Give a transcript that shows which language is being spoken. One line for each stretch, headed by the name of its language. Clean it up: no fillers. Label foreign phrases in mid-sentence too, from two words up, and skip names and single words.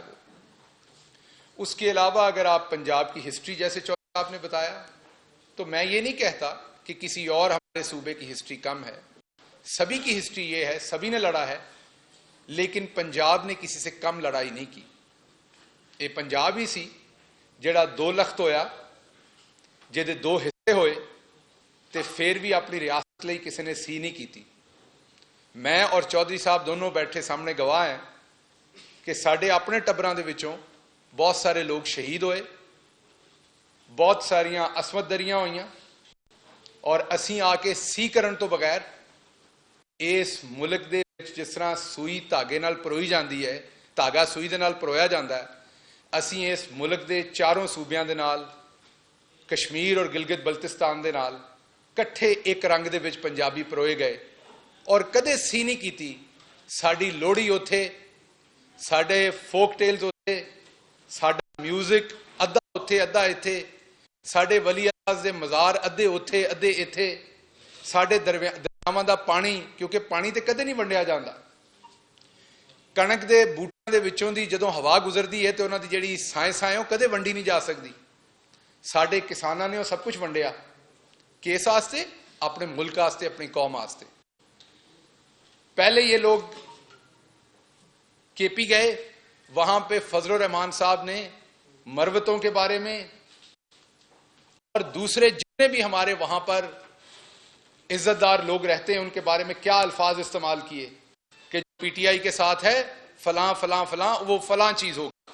Urdu: وہ اس کے علاوہ اگر آپ پنجاب کی ہسٹری جیسے چودھری صاحب نے بتایا، تو میں یہ نہیں کہتا کہ کسی اور ہمارے صوبے کی ہسٹری کم ہے. سبھی کی ہسٹری یہ ہے، سبھی نے لڑا ہے، لیکن پنجاب نے کسی سے کم لڑائی نہیں کی.
Punjabi: یہ پنجاب ہی سی جڑا 2 لخت ہویا، جہدے 2 حصے ہوئے تے پھر بھی اپنی ریاست لئی کسی نے سی نہیں کی.
Urdu: میں اور چودھری صاحب دونوں بیٹھے سامنے گواہ ہیں کہ
Punjabi: ساڈے اپنے ٹبراں دے وچوں بہت سارے لوگ شہید ہوئے، بہت ساریاں عصمت دریاں ہوئیاں، اور اسی آ کے سی کرن تو بغیر اس ملک دے جس طرح سوئی دھاگے نال پروئی جاندی ہے، دھاگا سوئی دے نال پرویا جاندا ہے، اسی اس ملک دے چاروں صوبیاں دے نال، کشمیر اور گلگت بلتستان دے نال کٹھے ایک رنگ دے وچ پنجابی پروئے گئے، اور کدے سی نہیں کیتی. ساڈی لوڑی اوتھے، ساڈے فوک ٹیلز اوتھے، ساڈا میوزک ادھا اوتھے ادھا ایتھے، ساڈے ولی اللہ دے مزار ادھے اوتھے ادھے ایتھے، ساڈے دریاواں دا پانی، کیونکہ پانی تے کدے نہیں ونڈیا جاندا. کنک دے بوٹیاں دے وچوں دی جدوں ہوا گزردی ہے تے انہاں دی جڑی سائیں وہ کدے ونڈی نہیں جا سکتی. ساڈے کساناں نے وہ سب کچھ ونڈیا، کس واسطے؟ اپنے ملک واسطے، اپنی قوم واسطے.
Urdu: پہلے یہ لوگ کے پی گئے، وہاں پہ فضل الرحمان صاحب نے مروتوں کے بارے میں اور دوسرے جتنے بھی ہمارے وہاں پر عزت دار لوگ رہتے ہیں ان کے بارے میں کیا الفاظ استعمال کیے کہ جو پی ٹی آئی کے ساتھ ہے فلاں فلاں فلاں، وہ فلاں چیز ہوگا.